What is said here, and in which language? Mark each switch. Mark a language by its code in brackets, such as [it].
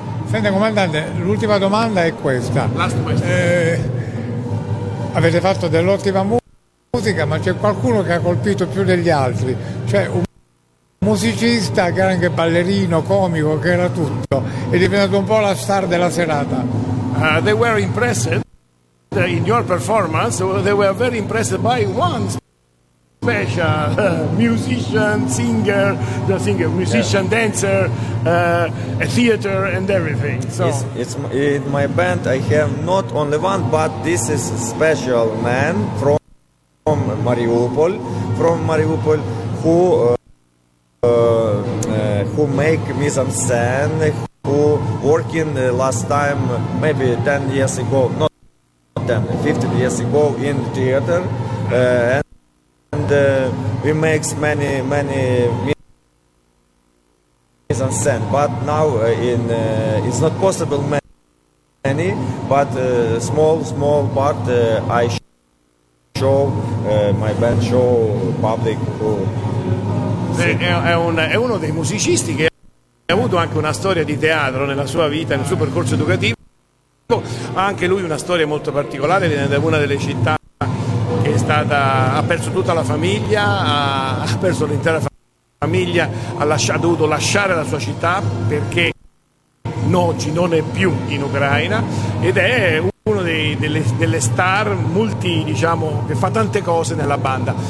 [it] Senta comandante, l'ultima domanda è questa. [en] Last question. [it] Avete fatto dell'ottima musica, ma c'è qualcuno che ha colpito più degli altri? Cioè un musicista che era anche ballerino, comico, che era tutto, è diventato un po' la star della serata. [en] They were impressed in your performance. They were very impressed by one special musician, singer, the singer, musician, yeah. Dancer, a theater, and everything. So it's in my band. I have not only one, but this is a special man from Mariupol, who make mise en scène, who working the last time maybe 10 years ago, not 10, 15 years ago in the theater. We make many mise en scène, but now it's not possible many, but small part I show my band, show public. [it] È uno dei musicisti che ha avuto anche una storia di teatro nella sua vita, nel suo percorso educativo. Ha anche lui una storia molto particolare, viene da una delle città. Ha perso tutta la famiglia, ha perso l'intera famiglia, ha dovuto lasciare la sua città perché oggi non è più in Ucraina, ed è uno delle star multi, diciamo, che fa tante cose nella banda.